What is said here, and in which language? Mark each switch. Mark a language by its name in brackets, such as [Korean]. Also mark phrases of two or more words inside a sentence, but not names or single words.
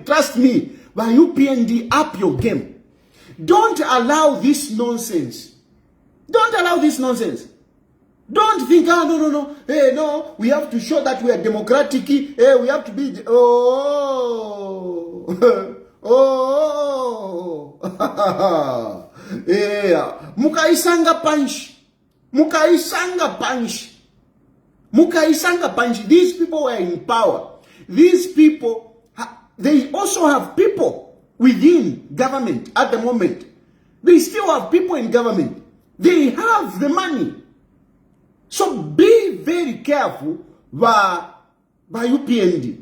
[English] Trust me, by UPND, up your game. Don't allow this nonsense. Don't allow this nonsense. Don't think, no. Hey, no, we have to show that we are democratic. Hey, we have to be, yeah. [Bemba] Mukaisanga punch. Mukaisanga punch. Mukaisanga punch. [English] These people were in power. These people, they also have people within government at the moment. They still have people in government. They have the money. So be very careful by UPND.